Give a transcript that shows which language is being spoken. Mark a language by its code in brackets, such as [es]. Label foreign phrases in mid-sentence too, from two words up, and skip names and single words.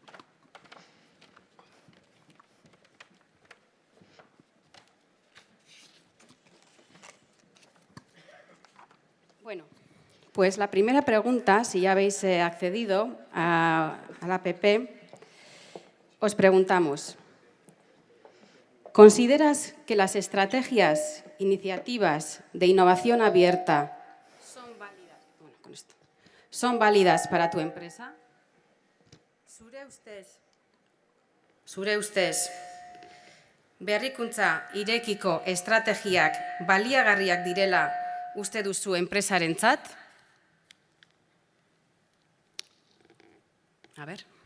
[es] Bueno, pues la primera pregunta, si ya habéis accedido a la app, os preguntamos: ¿consideras que las estrategias, iniciativas de innovación abierta son válidas para tu empresa? [eu] Zure ustez, berrikuntza irekiko estrategiak baliagarriak direla uste duzu enpresarentzat? [es] A ver.